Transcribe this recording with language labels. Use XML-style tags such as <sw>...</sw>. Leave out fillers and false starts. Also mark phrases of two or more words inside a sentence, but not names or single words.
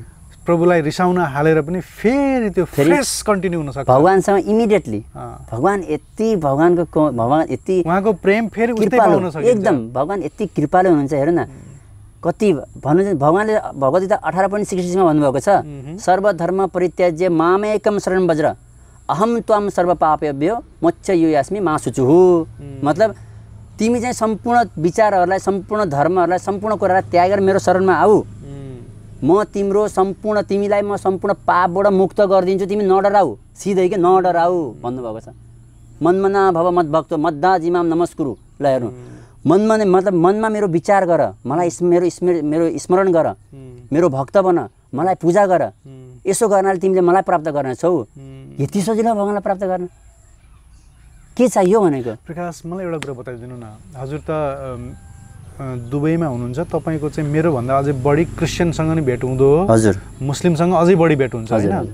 <ne>प्रभुलाई रिसाउन हालेर पनि फेरि त्यो</ne> <en>fresh continue</en> <ne>हुन सक्छ भगवानसँग इमिडिएटली। भगवान यति उहाँको प्रेम फेरि उस्तै पाउन सकिन्छ। एकदम भगवान यति कृपालु हुनुहुन्छ। हेर्नु न कति भन्नु, भगवानले भगवद्गीता 18.66 मा भन्नुभएको छ,</ne> <sa>सर्वधर्म परित्याज्य मामेकम शरणं व्रज अहम त्वां सर्वपापेभ्यो मोक्षयिष्यामि मा शुचुः।</sa> <ne>मतलब तिमी चाहिँ सम्पूर्ण विचारहरूलाई, सम्पूर्ण धर्महरूलाई, सम्पूर्ण कुरालाई त्यागेर मेरो शरणमा आऊ, म तिमीलाई म सम्पूर्ण पापबाट मुक्त गरिदिन्छु, तिमी नडराऊ, सिधै के नडराऊ भन्नुभएको छ।</ne> <sa>मनमना भव मद्भक्त मद्दाजिमाम नमस्कुरु।</sa> <ne>ल हेर्नु, मनमा मतलब मनमा मेरो विचार गर, मलाई मेरो स्मरण गर, मेरो भक्त बन, मलाई पूजा गर। यसो गर्नाले तिमीले मलाई प्राप्त गर्नेछौ। यति सजिलो भगवानलाई प्राप्त गर्न के चाहियो भनेको। प्रकाश, मलाई एउटा कुरा बताइदिनु न। हजुर त दुबईमा हुनुहुन्छ, तपाईँको चाहिँ मेरो भन्दा अझै बढी क्रिस्चियनसँग नै भेट हुँदो हो, हजुर, मुस्लिमसँग अझै बढी भेट हुन्छ हैन।</ne>